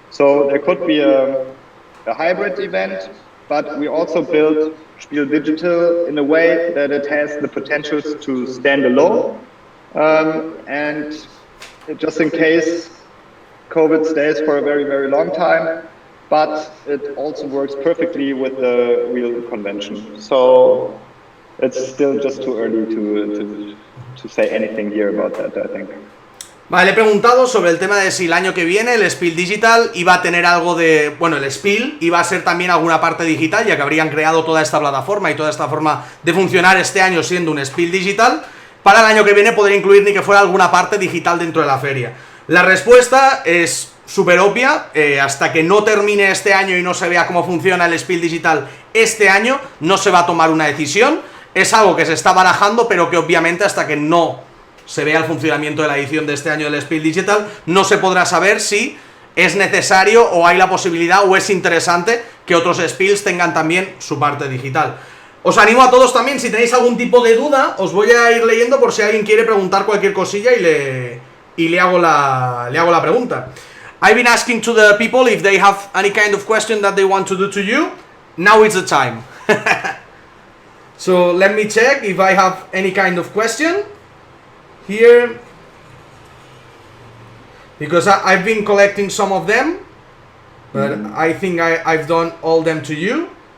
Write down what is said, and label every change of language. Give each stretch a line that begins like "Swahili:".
English: So there could be a hybrid event, but we also build SPIEL.digital in a way that it has the potential to stand alone, and just in case COVID stays for a very, very long time, but it also works perfectly with the real convention. So it's still just too early to say anything here about that, I think.
Spanish: Vale, le he preguntado sobre el tema de si el año que viene el SPIEL.digital iba a tener algo de... Bueno, el SPIEL iba a ser también alguna parte digital, ya que habrían creado toda esta plataforma y toda esta forma de funcionar este año siendo un SPIEL.digital. Para el año que viene poder incluir ni que fuera alguna parte digital dentro de la feria. La respuesta es súper obvia, hasta que no termine este año y no se vea cómo funciona el SPIEL.digital este año, no se va a tomar una decisión. Es algo que se está barajando, pero que obviamente hasta que no se vea el funcionamiento de la edición de este año del SPIEL.digital, no se podrá saber si es necesario o hay la posibilidad o es interesante que otros SPIELs tengan también su parte digital. Os animo a todos también, si tenéis algún tipo de duda, os voy a ir leyendo por si alguien quiere preguntar cualquier cosilla y le hago la pregunta.
English: I've been asking to the people if they have any kind of question that they want to do to you. Now it's the time. So let me check if I have any kind of question here, because I've been collecting some of them, but I think I've done all them to you.